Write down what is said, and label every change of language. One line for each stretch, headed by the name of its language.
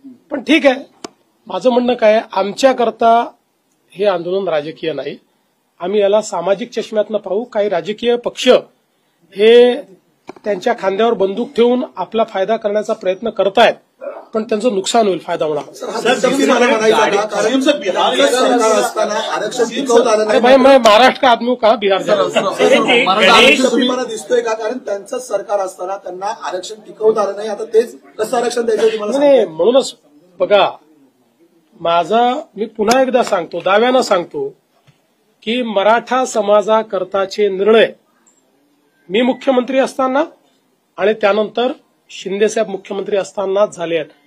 Marathi: पण ठीक आहे, माझं म्हणणं काय, आमच्याकरता हे आंदोलन राजकीय नाही. आम्ही याला सामाजिक चष्म्यातनं पाहू. काही राजकीय पक्ष हे त्यांच्या खांद्यावर बंदूक ठेवून आपला फायदा करण्याचा प्रयत्न करतायत, पण त्यांचं नुकसान होईल, फायदा होणार. आरक्षण टिकवता आलं अरे
Hindi: भाई, मैं महाराष्ट्र का आदमी हूं, कहा बिहार जा रहा हूं.
Marathi: मला दिसतोय का? कारण त्यांचं सरकार असताना त्यांना आरक्षण टिकवता आलं नाही. आता तेच कसं आरक्षण द्यायचं तुम्हाला नाही, म्हणूनच बघा, मी पुन्हा एकदा सांगतो, दाव्यानं सांगतो की मराठा समाजाकरताचे निर्णय मी मुख्यमंत्री असताना आणि त्यानंतर शिंदेसाहेब मुख्यमंत्री असतानाच झाले आहेत.